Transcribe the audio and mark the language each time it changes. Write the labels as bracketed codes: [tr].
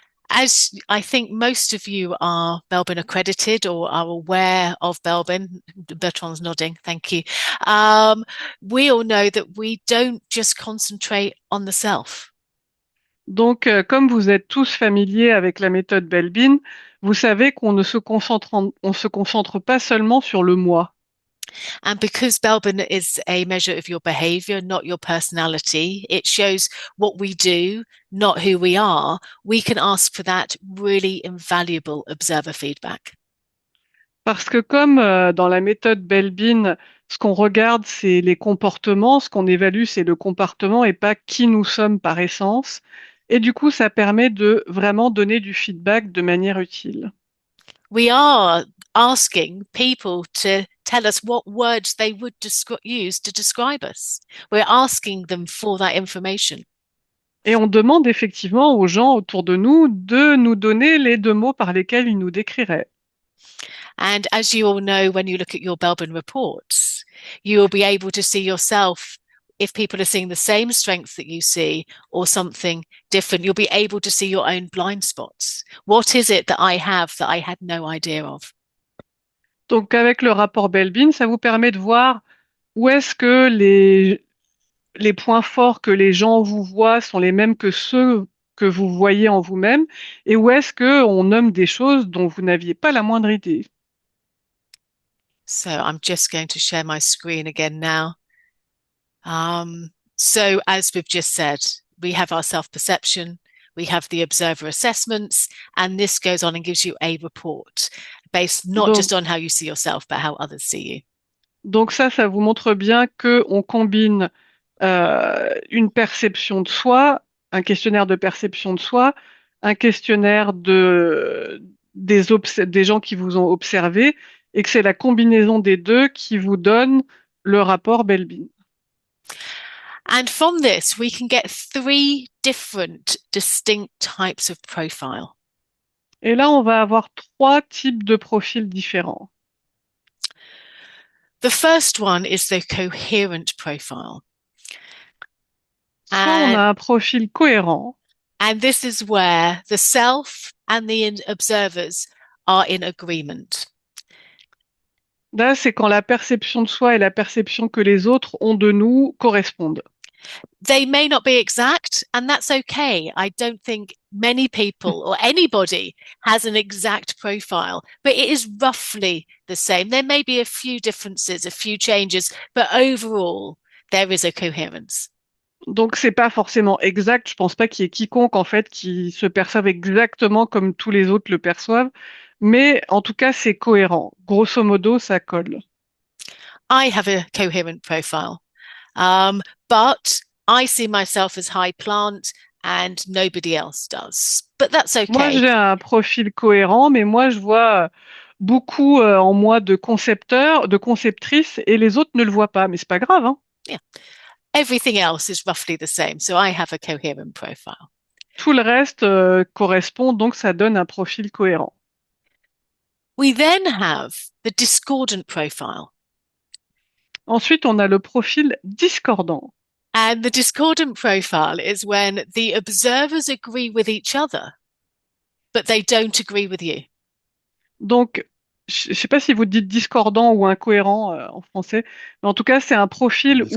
[en] As I think most of you are Belbin accredited or are aware of Belbin, Bertrand's nodding, thank you. Um, we all know that we don't just concentrate on the self. [fr] Donc, comme vous êtes tous familiers avec la méthode Belbin, vous savez qu'on ne se concentre, on se concentre pas seulement sur le moi. [en] And because Belbin is a measure of your behavior, not your personality, it shows what we do, not who we are. We can ask for that really invaluable observer feedback. [fr] Parce que comme dans la méthode Belbin, ce qu'on regarde, c'est les comportements, ce qu'on évalue, c'est le comportement et pas qui nous sommes par essence. Et du coup, ça permet de vraiment donner du feedback de manière utile. [en] We are asking people to tell us what words they would use to describe us. We're asking them for that information. [fr] Et on demande effectivement aux gens autour de nous donner les deux mots par lesquels ils nous décriraient. [en] And as you all know, when you look at your Belbin reports, you will be able to see yourself if people are seeing the same strengths that you see or something different. You'll be able to see your own blind spots. What is it that I have that I had no idea of? [fr] Donc avec le rapport Belbin, ça vous permet de voir où est-ce que les points forts que les gens vous voient sont les mêmes que ceux que vous voyez en vous-même, et où est-ce que on nomme des choses dont vous n'aviez pas la moindre idée. [en] So I'm just going to share my screen again now. So as we've just said, we have our self-perception, we have the observer assessments, and this goes on and gives you a report based not [fr] Donc, [en] just on how you see yourself, but how others see you. [fr] donc ça vous montre bien que on combine une perception de soi, un questionnaire de perception de soi, un questionnaire des gens qui vous ont observé, et que c'est la combinaison des deux qui vous donne le rapport Belbin. [en] And from this, we can get three different distinct types of profile. [fr] Et là, on va avoir trois types de profils différents. [en] The first one is the coherent profile. [fr] Soit on [en] And, [fr] a un profil cohérent, [en] and this is where the self and the observers are in agreement. [fr] là, c'est quand la perception de soi et la perception que les autres ont de nous correspondent. [en] They may not be exact, and that's okay. I don't think many people or anybody has an exact profile, but it is roughly the same. There may be a few differences, a few changes, but overall, there is a coherence. [fr] Donc, c'est pas forcément exact. Je pense pas qu'il y ait quiconque, en fait, qui se perçoive exactement comme tous les autres le perçoivent. Mais en tout cas, c'est cohérent. Grosso modo, ça colle. [en] I have a coherent profile, but I see myself as high plant and nobody else does. But that's [fr] Moi, [en] okay. [fr] j'ai un profil cohérent, mais moi, je vois beaucoup en moi de concepteurs, de conceptrices, et les autres ne le voient pas. Mais c'est pas grave, hein. [en] Yeah. Everything else is roughly the same. So I have a coherent profile. [fr] Tout le reste correspond, donc ça donne un profil cohérent. [en] We then have the discordant profile. [fr] Ensuite, on a le profil discordant. [en] And the discordant profile is when the observers agree with each other, but they don't agree with you. [fr] Donc, je ne sais pas si vous dites discordant ou incohérent en français, mais en tout cas, c'est un profil où tous